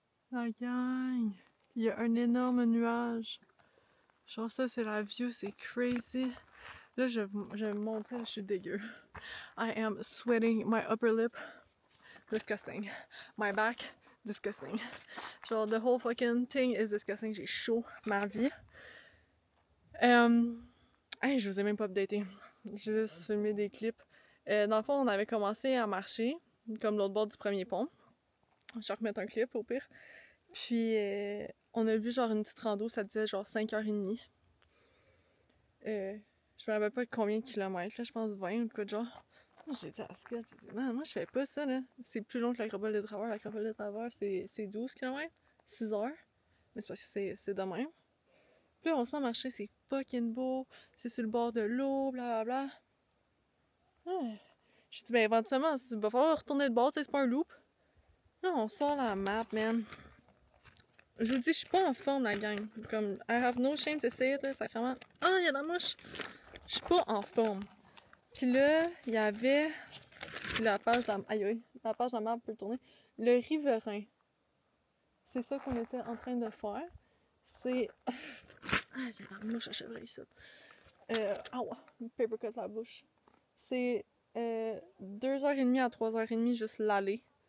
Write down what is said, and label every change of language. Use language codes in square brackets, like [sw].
[fr] La gang! Il y a un énorme nuage. Genre ça, c'est la view, c'est crazy. Là, je vais me montrer, je suis dégueu. [en] I am sweating my upper lip. Disgusting. My back, disgusting. Genre, the whole fucking thing is disgusting. [fr] J'ai chaud, ma vie. Hey, je vous ai même pas updaté. J'ai juste filmé des clips. Dans le fond, on avait commencé à marcher, comme l'autre bord du premier pont. Je vais remettre un clip au pire. Puis, on a vu genre une petite rando, ça disait genre 5h30. Je me rappelle pas de combien de kilomètres, là, je pense 20 ou quoi de genre. J'ai dit à Scott, j'ai dit, man, moi je fais pas ça, là. C'est plus long que l'acropole des draveurs. L'acropole des draveurs, c'est 12 km, 6 heures. Mais c'est parce que c'est de même. Puis là, on se met à marcher, c'est fucking beau. C'est sur le bord de l'eau, blablabla. Ouais. J'ai dit, ben éventuellement, il va falloir retourner de bord, c'est pas un loop. Là, on sort la map, man. Je vous dis, je suis pas en forme, la gang. [en] Comme, I have no shame to say it, là, sacrément. [fr] Ah, il y a la mouche! Je suis pas en forme. Puis là, il y avait, si la page de la, aïe, aïe, la page de la map peut tourner, le riverain. C'est ça qu'on était en train de faire. C'est... Ah, j'ai la mouche à chevreuil ici. Ah ouais, [en] paper cut [fr] la bouche. C'est 2h30 à 3h30 juste l'aller.